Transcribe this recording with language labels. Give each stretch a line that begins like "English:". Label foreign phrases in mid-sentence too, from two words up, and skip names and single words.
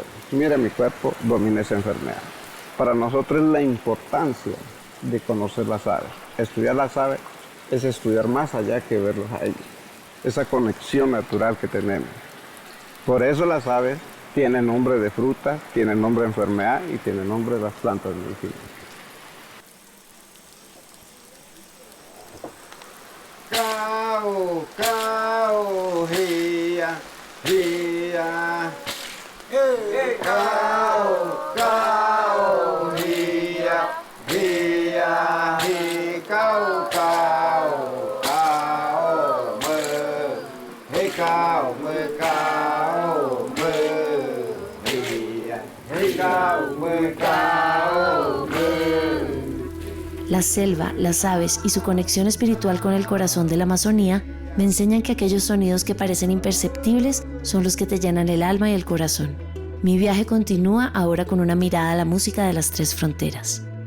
Spanish: Mire mi cuerpo, domina esa enfermedad. Para nosotros es la importancia de conocer las aves. Estudiar las aves es estudiar más allá que verlos a ellos. Esa conexión natural que tenemos. Por eso las aves tienen nombre de fruta, tienen nombre de enfermedad y tienen nombre de las plantas medicinales. Cao, cao, hia, hia. Cao, cao, hia, hia, hi, cao, cao, cao, mơ, hi, cao, mơ, cao, mơ, hia, hi, cao, mơ, cao, mơ. La selva, las aves y su conexión espiritual con el corazón de la Amazonía me enseñan que aquellos sonidos que parecen imperceptibles son los que te llenan el alma y el corazón. Mi viaje continúa ahora con una mirada a la música de las tres fronteras.